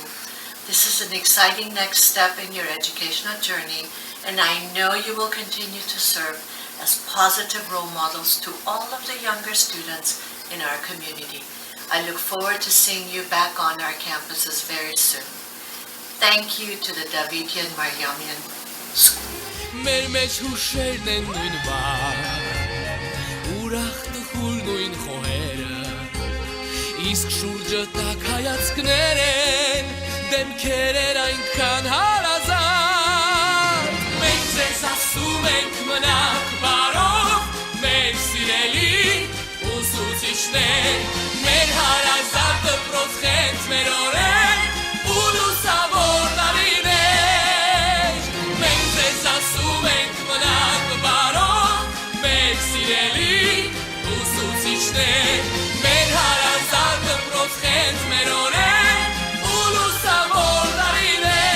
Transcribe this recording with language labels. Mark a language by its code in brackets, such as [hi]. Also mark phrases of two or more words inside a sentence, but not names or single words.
[en] This is an exciting next step in your educational journey, and I know you will continue to serve as positive role models to all of the younger students in our community. I look forward to seeing you back on our campuses very soon. Thank you to the Davidian Maryamyan School. [hy] Մեր մեջ հուշերն են նույն բար, ուրախ տխուր նույն խոհերը, իսկ շուրջը տակ հայացքներ են, դեմքեր են այնքան հարազատ։ Մենք ձեզ ասում ենք մնաք բարով, մեր սիրելի ուսուցիչներ, մեր հարազատ դպրոց խենթ մեր օրեր, ու լուսավոր տարիներ։ Մենք ձեզ ասում ենք մնաք բարով, մեր սիրելի ուսուցիչներ, մեր հարազատ դպրոց խենթ մեր օրեր, ու լուսավոր տարիներ։